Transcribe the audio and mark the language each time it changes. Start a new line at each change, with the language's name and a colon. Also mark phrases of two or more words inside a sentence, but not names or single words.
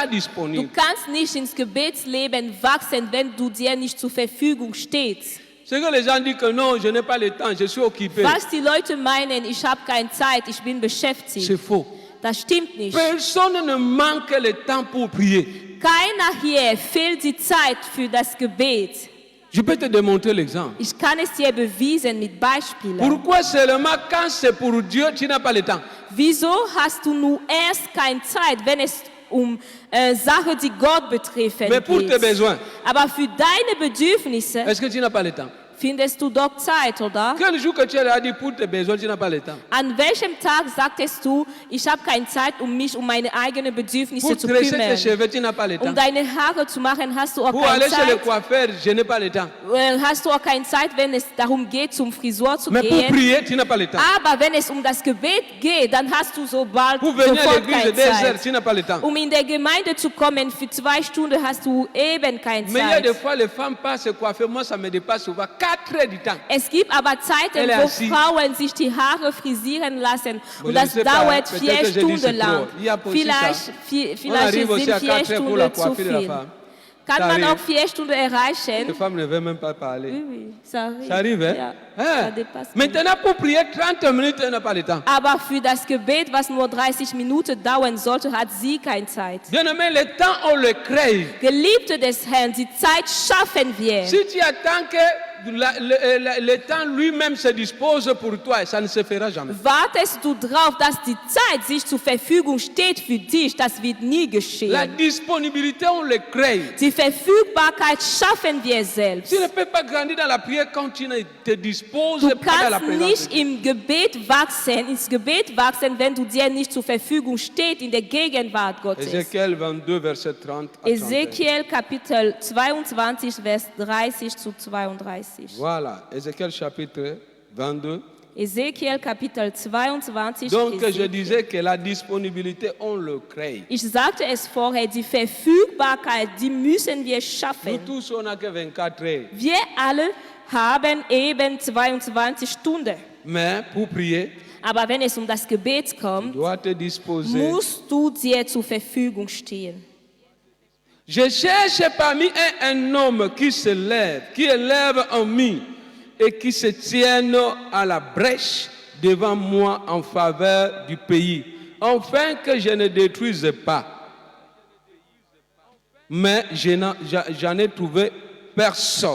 German: Du
French: disponible.
German: kannst nicht ins Gebetsleben wachsen, wenn du dir nicht zur Verfügung stehst.
French: C'est que les gens disent que non, je n'ai pas le temps, je suis occupé.
German: Was die Leute meinen, ich habe keine Zeit, ich bin beschäftigt.
French: C'est faux.
German: Das stimmt nicht.
French: Personne ne manque le temps pour prier.
German: Keiner hier fehlt die Zeit für das Gebet.
French: Je peux te démontrer l'exemple.
German: Ich kann es dir beweisen mit Beispielen.
French: Pourquoi seulement quand c'est pour Dieu, tu n'as pas le temps?
German: Wieso hast du nur erst keine Zeit, wenn es Sachen, die Gott betreffen
French: Mais pour tes
German: geht?
French: besoins,
German: Aber für deine Bedürfnisse
French: est-ce que tu n'as pas le temps?
German: findest du doch Zeit, oder?
French: Quel jour que tu as dit pour tes besoins, tu n'as pas le temps?
German: An welchem Tag sagtest du, ich habe keine Zeit, mich um meine eigenen Bedürfnisse
French: Pour
German: zu
French: tresser tes
German: kümmern?
French: cheveux, tu n'as pas le temps.
German: Deine Haare zu machen, hast du auch
French: Pour
German: keine
French: aller chez le
German: Zeit.
French: coiffeur, je n'ai pas le temps.
German: Hast du auch keine Zeit, wenn es darum geht, zum Friseur zu
French: Mais pour
German: gehen.
French: prier, tu n'as pas le temps.
German: Aber wenn es um das Gebet geht, dann hast du sofort
French: Pour venir à
German: keine
French: l'église 2 heures,
German: Zeit.
French: tu n'as pas le temps.
German: In der Gemeinde zu kommen, für 2 Stunden hast du eben keine
French: Mais il y a des
German: Zeit.
French: fois, les femmes passent se coiffer. Moi, ça me dépasse souvent 4 heures du temps.
German: Es gibt aber Zeiten,
French: Elle est
German: wo
French: assise.
German: Frauen sich die Haare frisieren lassen
French: Bon,
German: und
French: je
German: das
French: ne sais pas,
German: dauert
French: peut-être
German: 4
French: que je dis
German: Stunden
French: c'est
German: lang.
French: trop. Il y a aussi
German: Vielleicht,
French: ça.
German: vielleicht
French: On arrive aussi
German: sind
French: à
German: 4
French: 4 heures pour la
German: Stunden zu
French: coiffure de la
German: viel.
French: femme.
German: Kann
French: Ça
German: man
French: arrive.
German: auch 4 Stunden
French: Les
German: erreichen?
French: femmes ne veulent même pas parler. Oui, oui, ça arrive. Ça arrive, hein?
German: Ja,
French: Hein? ça dépasse. Maintenant, pour prier 30 minutes, elle n'a pas le temps.
German: Aber für das Gebet, was nur 30 Minuten dauern sollte, hat sie keine Zeit.
French: Bien aimé, le temps, on le crée.
German: Geliebte des Herrn, die Zeit schaffen wir.
French: Si tu attends que le temps lui-même se dispose pour toi, ça ne se fera jamais.
German: Wartest du drauf, dass die Zeit sich zur Verfügung steht für dich? Das wird nie
French: La
German: geschehen.
French: disponibilité, on le crée.
German: Die Verfügbarkeit schaffen wir selbst.
French: Tu ne peux pas grandir dans la prière quand tu ne te disposes
German: Du
French: pas dans la
German: kannst
French: présence.
German: nicht im Gebet wachsen, ins Gebet wachsen, wenn du dir nicht zur Verfügung steht in der Gegenwart Gottes.
French: Ézéchiel 22, verset 30 à 31.
German: Ezekiel Kapitel 22, Vers 30 zu 32.
French: Voilà, Ézéchiel chapitre 22.
German: Ezekiel Kapitel 22.
French: Donc je
German: Ezekiel.
French: disais que la disponibilité, on le crée.
German: Ich sagte es vorher, die Verfügbarkeit, die müssen wir
French: Nous
German: schaffen.
French: tous, on n'a que 24 heures.
German: Wir alle haben eben 22 Stunden.
French: Mais pour prier,
German: Aber wenn es um das Gebet
French: tu
German: kommt,
French: dois te disposer.
German: musst du dir zur Verfügung stehen.
French: Je cherche parmi un homme qui se lève, qui élève en mie et qui se tienne à la brèche devant moi en faveur du pays, afin que je ne détruise pas. Mais j'en ai trouvé personne.